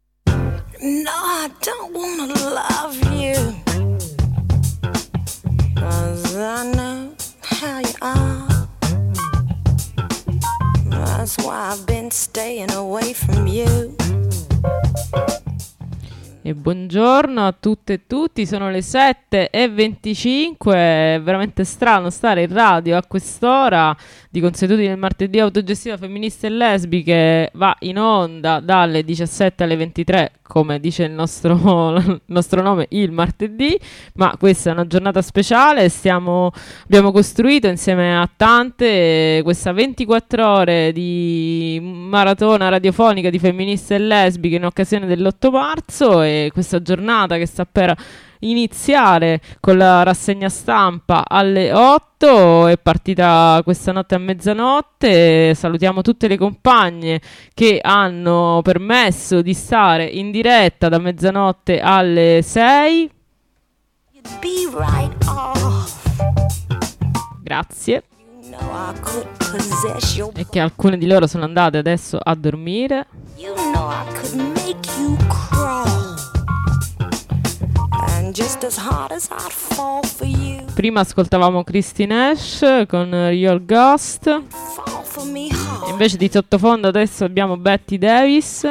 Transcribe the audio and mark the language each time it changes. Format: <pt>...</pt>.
<en>No, I don't wanna love you, 'cause I know how you are. That's why I've been staying away from you.</en> <it>E buongiorno a tutte e tutti, sono le 7:25, è veramente strano stare in radio a quest'ora di consuetudine del martedì autogestiva femminista e lesbiche, va in onda dalle 17 alle 23, come dice il nostro nome, il martedì, ma questa è una giornata speciale, abbiamo costruito insieme a tante questa 24 ore di maratona radiofonica di femministe e lesbiche in occasione dell'8 marzo e questa giornata che sta per iniziare con la rassegna stampa alle 8, è partita questa notte a mezzanotte. Salutiamo tutte le compagne che hanno permesso di stare in diretta da mezzanotte alle 6.</it> <en>Be right off.</en> <it>Grazie.</it> <en>You know your...</en> <it>E che alcune di loro sono andate adesso a dormire.</it> <en>You know I could make you cry. Just as hard as I'd fall for you.</en> <it>Prima ascoltavamo Christine Nash con Your Ghost.</it> <en>Fall for me hard.</en> <it>Invece di sottofondo adesso abbiamo Betty Davis.</it>